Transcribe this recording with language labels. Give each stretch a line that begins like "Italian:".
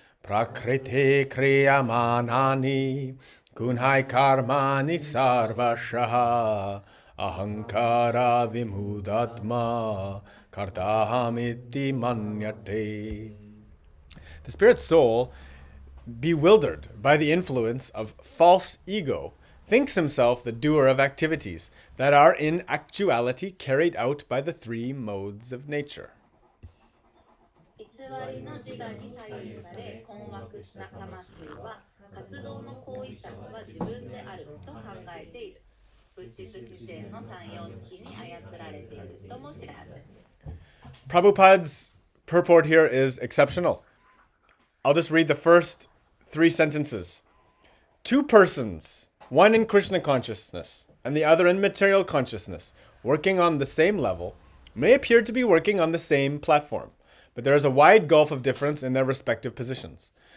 Sanskrit: Prakriti kriyamanani gunhai karmani sarvashaha ahankara vimudatma kartahamiti manyate.
English: The spirit soul, bewildered by the influence of false ego, thinks himself the doer of activities that are in actuality carried out by the three modes of nature.
Japanese: 偽りの自我に左右され困惑した魂は活動の行為者は自分であると考えている。物質自身の三様式に操られているとも知らせ。
English: Prabhupada's purport here is exceptional. I'll just read the first 3 sentences. 2 persons, one in Krishna consciousness and the other in material consciousness, working on the same level, may appear to be working on the same platform, but there is a wide gulf of difference in their respective positions.